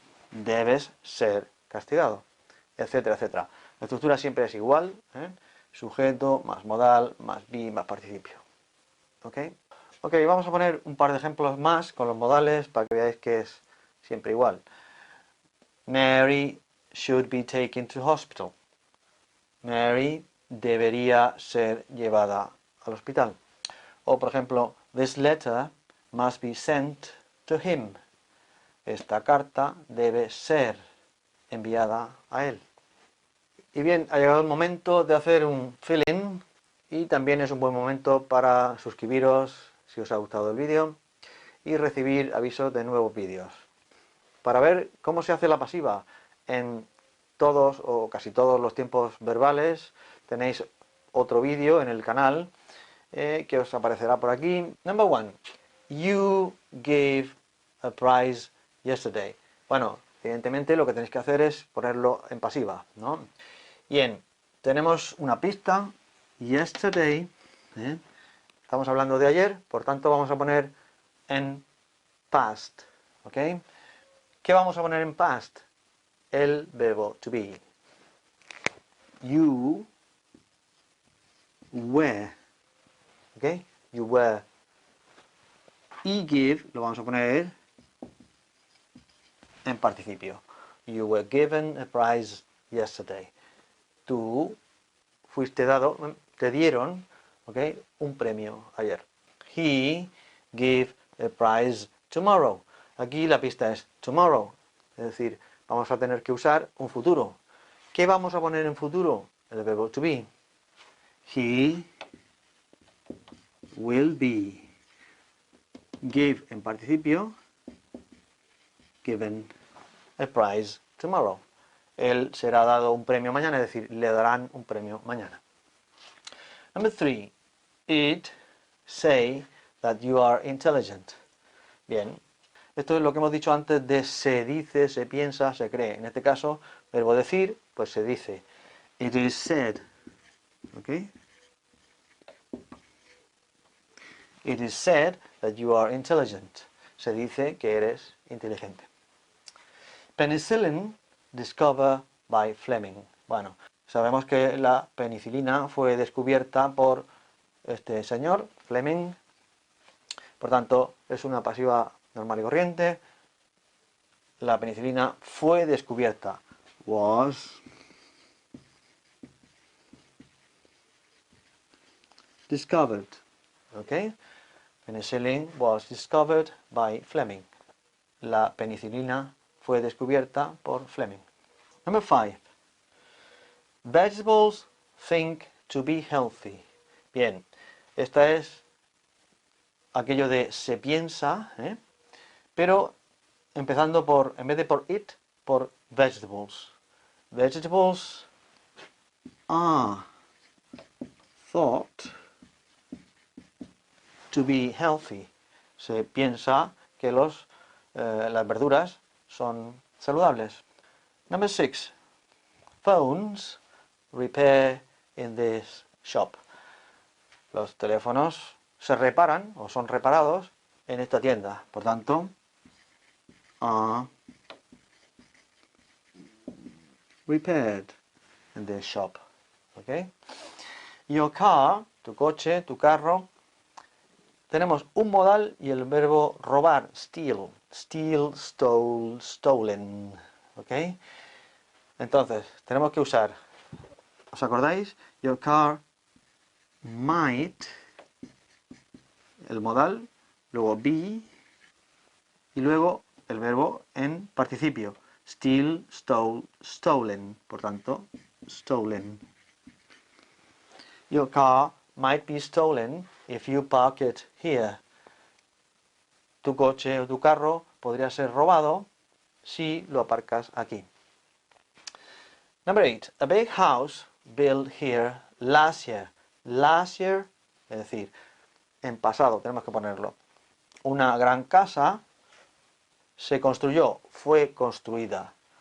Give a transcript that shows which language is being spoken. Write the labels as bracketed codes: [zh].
[es] Debes ser castigado, etcétera, etcétera. La estructura siempre es igual, sujeto más modal más be más participio. ¿Ok? Ok, vamos a poner un par de ejemplos más con los modales para que veáis que es siempre igual. [en] Mary should be taken to hospital. [es] Mary debería ser llevada al hospital. O por ejemplo, [en] this letter must be sent to him. [es] Esta carta debe ser enviada a él. Y bien, ha llegado el momento de hacer un fill-in y también es un buen momento para suscribiros si os ha gustado el vídeo y recibir avisos de nuevos vídeos. Para ver cómo se hace la pasiva en todos o casi todos los tiempos verbales, tenéis otro vídeo en el canal que os aparecerá por aquí. [en] Number 1. You gave a prize yesterday. [es] Bueno, evidentemente lo que tenéis que hacer es ponerlo en pasiva, ¿no? Bien, tenemos una pista. Yesterday. Estamos hablando de ayer, por tanto vamos a poner en past. ¿Ok? ¿Qué vamos a poner en past? El verbo [en] to be. You were. ¿Ok? You were. [es] Y give lo vamos a poner en participio. [en] You were given a prize yesterday. [es] Tú fuiste dado, te dieron, ¿ok? Un premio ayer. [en] He gave a prize tomorrow. [es] Aquí la pista es tomorrow. Es decir, vamos a tener que usar un futuro. ¿Qué vamos a poner en futuro? El verbo [en] to be. He will be. Give [es] en participio. [en] Given a prize tomorrow. [es] Él será dado un premio mañana, es decir, le darán un premio mañana. [en] Number 3. It say that you are intelligent. [es] Bien, esto es lo que hemos dicho antes de se dice, se piensa, se cree. En este caso, verbo decir, pues se dice. [en] It is said. ¿Ok? It is said that you are intelligent. [es] Se dice que eres inteligente. [en] Penicillin discovered by Fleming. [es] Bueno, sabemos que la penicilina fue descubierta por este señor, Fleming. Por tanto, es una pasiva normal y corriente. La penicilina fue descubierta. [en] Was discovered. ¿Ok? Penicillin was discovered by Fleming. [es] La penicilina fue descubierta por Fleming. [en] Number 5. Vegetables think to be healthy. [es] Bien, esta es aquello de se piensa, pero empezando por, en vez de por it, por vegetables. [en] Vegetables are thought to be healthy. [es] Se piensa que las verduras son saludables. [en] Number 6. Phones repair in this shop. [es] Los teléfonos se reparan o son reparados en esta tienda. Por tanto, [en] are repaired in this shop. [es] ¿Ok? [en] Your car, [es] tu coche, tu carro. Tenemos un modal y el verbo robar, steal. [en] Steal, stole, stolen. ¿Ok? [es] Entonces, tenemos que usar, ¿os acordáis? [en] Your car might, [es] el modal, luego be, y luego el verbo en participio. [en] Steal, stole, stolen. [es] Por tanto, [en] stolen. Your car might be stolen if you park it here. [es] Tu coche o tu carro podría ser robado si lo aparcas aquí. [en] Number 8. A big house built here last year. Last year, [es] es decir, en pasado, tenemos que ponerlo. Una gran casa se construyó, fue construida.